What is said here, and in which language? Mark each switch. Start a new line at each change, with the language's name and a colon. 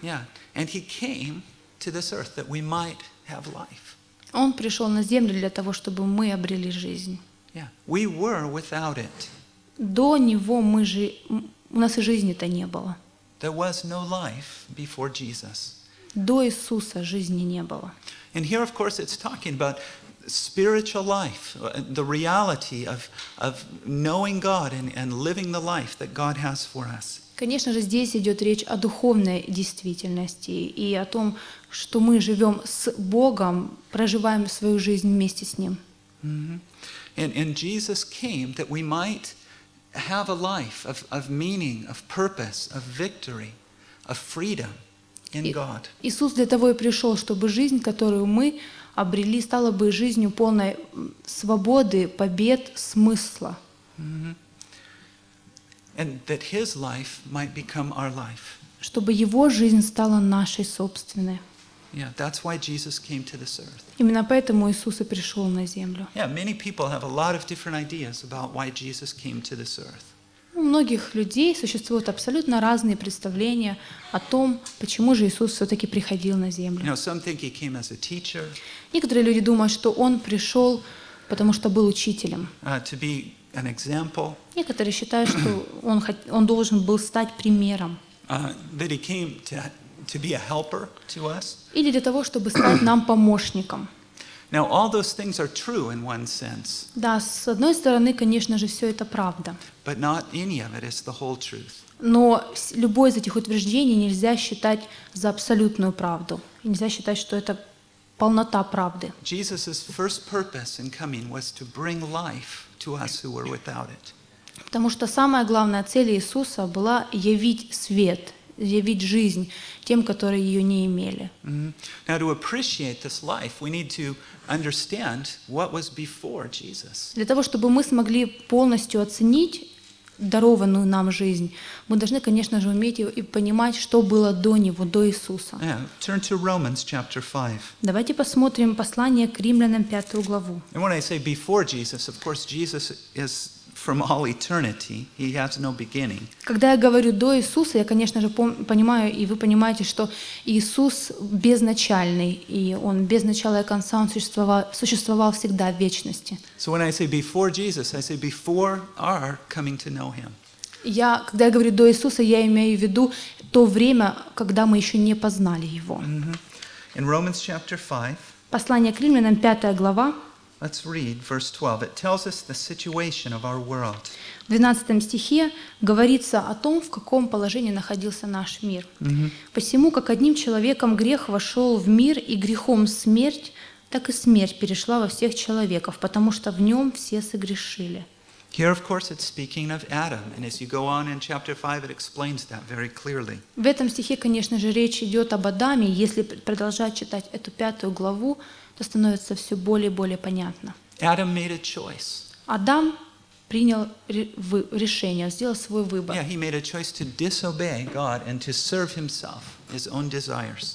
English: Yeah, and he came to this earth that we might have life.
Russian: Он пришел на землю для того, чтобы мы обрели жизнь.
English: Yeah, we were without it.
Russian: До него мы же у нас и жизни-то не было.
English: There was no life before Jesus.
Russian: До Иисуса жизни не было.
English: And here, of course, it's talking about spiritual life, the reality of knowing God and living the life that God has for us.
Russian: Конечно же, здесь идет речь о духовной действительности и о том, что мы живем с Богом, проживаем свою жизнь вместе с Ним. Mm-hmm.
English: And Jesus came that we might have a life of meaning, of purpose, of victory, of freedom in God.
Russian: Иисус для того и пришел, чтобы жизнь, которую мы обрели, стала бы жизнью полной свободы, побед, смысла. Mm-hmm.
English: And that His life might become our life.
Russian: Чтобы Его жизнь стала нашей собственной.
English: Yeah, that's why Jesus came to this earth.
Russian: Именно поэтому Иисус и пришел на землю.
English: Yeah, many people have a lot of different ideas about why Jesus came to this earth.
Russian: У многих людей существуют абсолютно разные представления о том, почему же Иисус все-таки приходил на землю.
English: You know, some think he came as a teacher.
Russian: Некоторые люди думают, что он пришел, потому что был учителем.
English: To be an example.
Russian: Некоторые считают, что он должен был стать примером.
English: That he came to be a helper to us.
Russian: Или для того, чтобы стать нам помощником.
English: Now all those things are true in one sense.
Russian: Да, с одной стороны, конечно же, все это правда.
English: But not any of it is the whole truth.
Russian: Но любое из этих утверждений нельзя считать за абсолютную правду. Нельзя считать, что это полнота правды.
English: Jesus's first purpose in coming was to bring life to us who were without it.
Russian: Потому что самая главная цель Иисуса была явить свет, явить жизнь тем, которые ее не имели. Mm-hmm.
English: Now, to appreciate this life, we need to understand what was before Jesus.
Russian: Для того, чтобы мы смогли полностью оценить дарованную нам жизнь, мы должны, конечно же, уметь и понимать, что было до Него, до Иисуса.
English: Yeah. Turn to Romans chapter 5.
Russian: Давайте посмотрим послание к Римлянам, 5 главу.
English: And when I say before Jesus, of course, Jesus is from all eternity, he has no beginning.
Russian: Когда я говорю до Иисуса, я, конечно же, понимаю, и вы понимаете, что Иисус безначальный, и он без начала и конца, он существовал всегда в вечности.
English: So when I say before Jesus, I say before our coming to know him.
Russian: Я, когда я говорю до Иисуса, я имею в виду то время, когда мы еще не познали его.
English: Mm-hmm. In Romans chapter 5.
Russian: Послание к Римлянам, 5 глава.
English: Let's read verse 12. It tells us the situation of our world.
Russian: В 12 стихе говорится о том, в каком положении находился наш мир. Mm-hmm. Посему, как одним человеком грех вошел в мир, и грехом смерть, так и смерть перешла во всех человеков, потому что в нем все согрешили.
English: Here, of course, it's speaking of Adam, and as you go on in chapter 5, it explains that very clearly.
Russian: В этом стихе, конечно же, речь идет об Адаме. Если продолжать читать эту пятую главу, то становится все более и более понятно.
English: Adam made a choice.
Russian: Адам принял решение, сделал свой выбор.
English: Yeah, he made a choice to disobey God and to serve himself, his own desires.